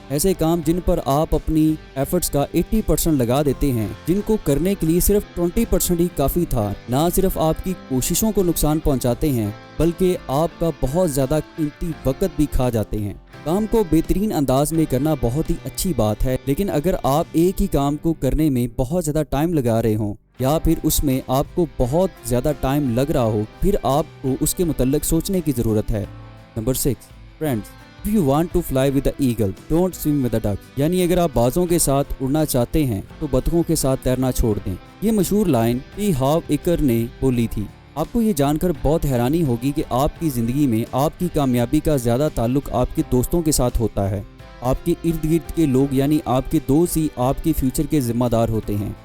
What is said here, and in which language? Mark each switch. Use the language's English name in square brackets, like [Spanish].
[Hindi] ऐसे काम जिन पर आप अपनी एफर्ट्स का 80% लगा देते हैं, जिनको करने के लिए सिर्फ 20% ही काफ़ी था, ना सिर्फ आपकी कोशिशों को नुकसान पहुंचाते हैं बल्कि आपका बहुत ज़्यादा कीमती वक्त भी खा जाते हैं। काम को बेहतरीन अंदाज में करना बहुत ही अच्छी बात है, लेकिन अगर आप एक ही काम को करने में बहुत ज़्यादा टाइम लगा रहे हों या फिर उसमें आपको बहुत ज़्यादा टाइम लग रहा हो, फिर आपको उसके मुतल्लिक सोचने की ज़रूरत है। Number 6, friends. [English] If you want to fly with the eagle, don't swim with the duck। [Hindi] यानी अगर आप बाजों के साथ उड़ना चाहते हैं तो बतखों के साथ तैरना छोड़ दें। ये मशहूर लाइन पी हाव इकर ने बोली थी। आपको ये जानकर बहुत हैरानी होगी कि आपकी ज़िंदगी में आपकी कामयाबी का ज़्यादा ताल्लुक आपके दोस्तों के साथ होता है। आपके इर्द गिर्द के लोग यानी आपके दोस्त ही आपके फ्यूचर के जिम्मेदार होते हैं।